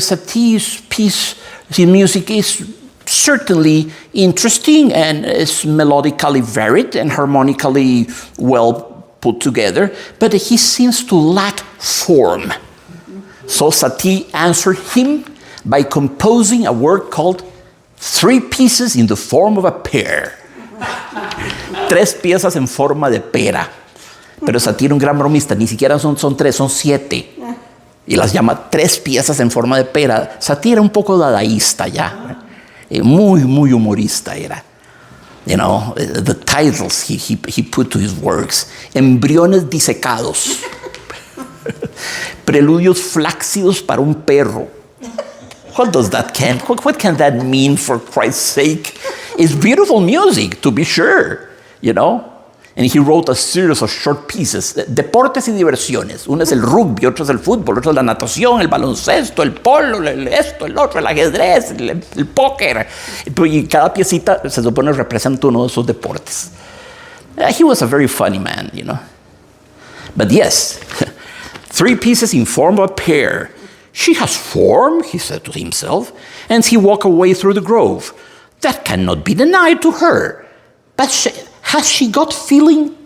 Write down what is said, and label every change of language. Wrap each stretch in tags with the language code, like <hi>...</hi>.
<en>Satie's piece, his music is certainly interesting and is melodically varied and harmonically well put together, but he seems to lack form." So Satie answered him by composing a work called Three Pieces in the Form of a Pear.</en> <es>Tres piezas en forma de pera. Pero Satie era un gran bromista, ni siquiera son tres, son 7. Y las llama tres piezas en forma de pera. Satie era un poco dadaísta ya. Muy, muy humorista era.</es> <en>The titles he put to his works.</en> <es>Embriones disecados. Preludios flácidos para un perro.</es> <en>What can that mean, for Christ's sake? It's beautiful music, to be sure, And he wrote a series of short pieces, deportes y diversiones.</en> <es>Uno es el rugby, otro es el fútbol, otro es la natación, el baloncesto, el polo, esto, el otro, el ajedrez, el póker. Y cada piecita se supone representa uno de esos deportes.</es> <en>He was a very funny man, But yes, 3 pieces in form of a pear. She has form, he said to himself, and he walked away through the grove. That cannot be denied to her. But has she got feeling?</en>